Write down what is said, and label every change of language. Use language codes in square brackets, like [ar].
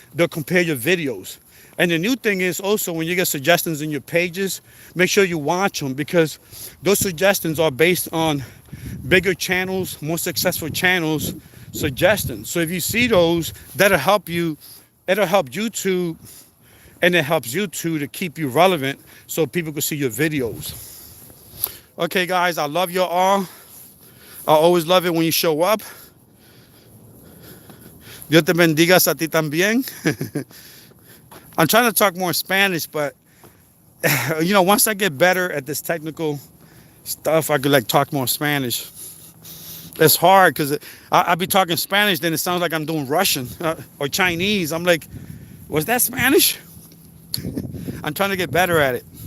[en] They'll compare your videos. And the new thing is also when you get suggestions in your pages, make sure you watch them because those suggestions are based on bigger channels, more successful channels suggestions. So if you see those, that'll help you. It'll help YouTube, and it helps YouTube to keep you relevant so people can see your videos. Okay, guys, I love you all. I always love it when you show up. [es] Dios te bendiga a ti también. [en] I'm trying to talk more Spanish, but once I get better at this technical stuff, I could talk more Spanish. It's hard because I be talking Spanish, then it sounds like I'm doing Russian or Chinese. I'm like, was that Spanish? I'm trying to get better at it.